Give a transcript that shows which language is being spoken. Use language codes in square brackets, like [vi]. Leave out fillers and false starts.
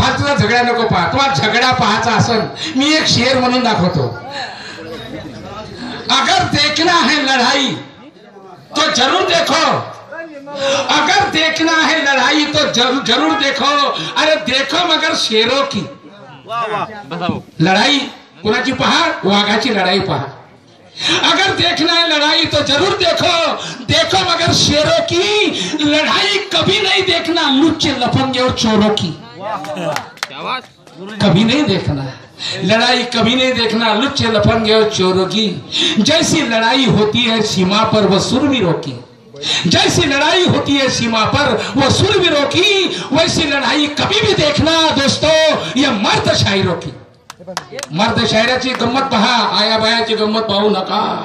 [mr] फालतूचा झगडा नको पहा. तुम्हाला झगडा पाहायचा असेल मी एक शेर म्हणून दाखवतो. [hi] अगर देखना है लड़ाई तो जरूर देखो, अगर देखना है लड़ाई तो जरूर देखो. अरे देखो मगर शेरों की लड़ाई [mr] कुणाची पहा, वाघाची लड़ाई पहा. [hi] अगर देखना है लड़ाई तो जरूर देखो, देखो मगर शेरों की लड़ाई कभी नहीं देखना लुच्चे लफंगे और चोरों की. कभी नहीं देखना लड़ाई, कभी नहीं देखना लुच्चे लफंगे और चोरों की. जैसी लड़ाई होती है सीमा पर वो सूरवीरों की, जैसी लड़ाई होती है सीमा पर वो सूरवीरों की, वैसी लड़ाई कभी भी देखना दोस्तों ये मर्द शायरों की. [mr] मर्द शायराची गंमत पहा, आया बायाची गंमत पाहू नका.